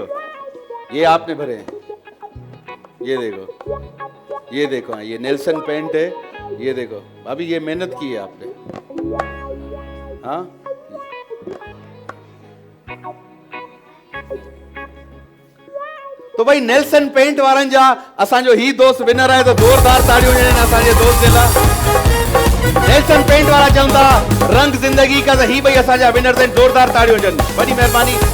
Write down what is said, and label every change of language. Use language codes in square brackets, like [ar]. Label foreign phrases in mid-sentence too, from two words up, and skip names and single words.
[hi] ये आपने भरे हैं, ये देखो ये देखो, ये नेल्सन पेंट है, ये देखो भाभी ये मेहनत की है आपने। [sd] हाँ तो भाई नेल्सन पेंट वारन जा असांजो ही दोस्त विनर है, तो जोरदार ताड़ियों ॾियनि असांजे दोस्त जे लाइ। नेल्सन पेंट वारा चवंदा [hi] रंग जिंदगी का, [sd] ही भाई असांजा विनर आहिनि, जोरदार ताड़ियों ॾियनि। वॾी महिरबानी।